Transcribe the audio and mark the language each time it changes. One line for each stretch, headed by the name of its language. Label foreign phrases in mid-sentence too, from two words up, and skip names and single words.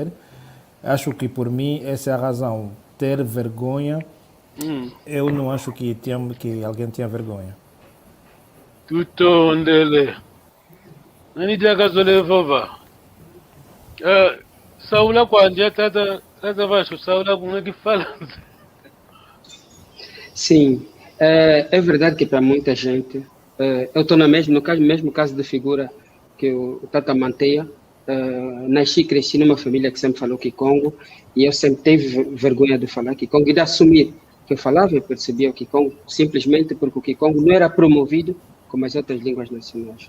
Portuguese: Acho que por mim essa é a razão, ter vergonha. Eu não acho que alguém tenha vergonha.
Kongo: Tutondele. Nani dia gazole vova.
Portuguese: Saula quando tata Vasco, Saula como que fala? Sim, é verdade que para muita gente, eu estou no mesmo caso de figura que o Tata Manteia, nasci e cresci numa família que sempre falou Kikongo, e eu sempre tive vergonha de falar Kikongo e de assumir que eu falava e percebia o Kikongo, simplesmente porque o Kikongo não era promovido como as outras línguas nacionais.